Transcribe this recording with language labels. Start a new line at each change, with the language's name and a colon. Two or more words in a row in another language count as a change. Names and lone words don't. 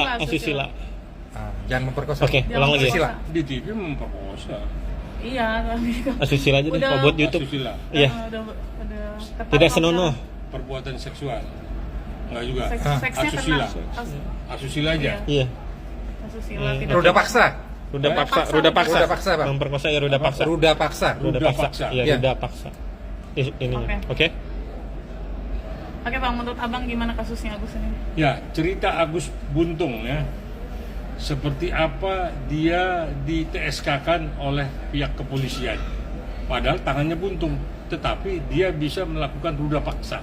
Indonesian: Jangan memperkosa. Oke, Jangan ulang lagi. Asusila. Di TV memperkosa. Iya, Asusila aja deh, Udah- kalau buat YouTube. Asusila. Iya. udah ketat Tidak apa? senonoh. Perbuatan seksual. Enggak juga. Seksnya Asusila. kena. Asusila aja. Iya. Asusila tidak. Ruda paksa. Ruda paksa. Ruda paksa, Bang. Memperkosa ya ruda paksa. Ruda paksa. Ruda Ruda paksa. paksa. Iya, Iya. ruda paksa. Ini. Oke. Oke Bang, menurut Abang gimana kasusnya Agus ini? Ya, cerita Agus Buntung ya. Seperti apa dia di TSK-kan oleh pihak kepolisian. Padahal tangannya buntung, tetapi dia bisa melakukan ruda paksa.